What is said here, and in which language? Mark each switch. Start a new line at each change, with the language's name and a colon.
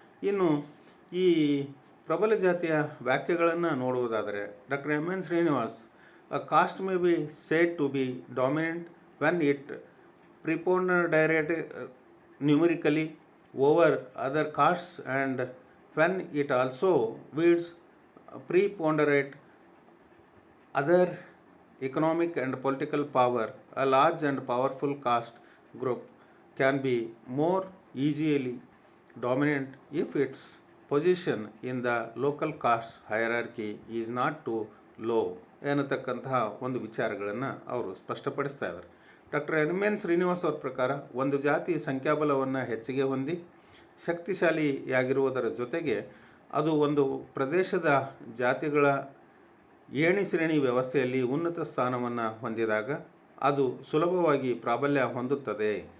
Kannada: ಇನ್ನು ಈ ಪ್ರಬಲ ಜಾತಿಯ ವ್ಯಾಖ್ಯೆಗಳನ್ನು ನೋಡುವುದಾದರೆ
English: Doctor N Srinivas, a caste may be said to be dominant when it preponderate numerically over other castes and when it also wields preponderate other economic and political power. A large and powerful caste group can be more easily dominant if its position in the local caste hierarchy is not too low
Kannada: ಎನ್ನತಕ್ಕಂತಹ ಒಂದು ವಿಚಾರಗಳನ್ನು ಅವರು ಸ್ಪಷ್ಟಪಡಿಸ್ತಾ ಇದ್ದಾರೆ. Doctor N Srinivas ಅವ್ರ ಪ್ರಕಾರ ಒಂದು ಜಾತಿ ಸಂಖ್ಯಾಬಲವನ್ನು ಹೆಚ್ಚಿಗೆ ಹೊಂದಿ ಶಕ್ತಿಶಾಲಿಯಾಗಿರುವುದರ ಜೊತೆಗೆ ಅದು ಒಂದು ಪ್ರದೇಶದ ಜಾತಿಗಳ ಏಣಿ ಶ್ರೇಣಿ ವ್ಯವಸ್ಥೆಯಲ್ಲಿ ಉನ್ನತ ಸ್ಥಾನವನ್ನು ಹೊಂದಿದಾಗ ಅದು ಸುಲಭವಾಗಿ ಪ್ರಾಬಲ್ಯ ಹೊಂದುತ್ತದೆ.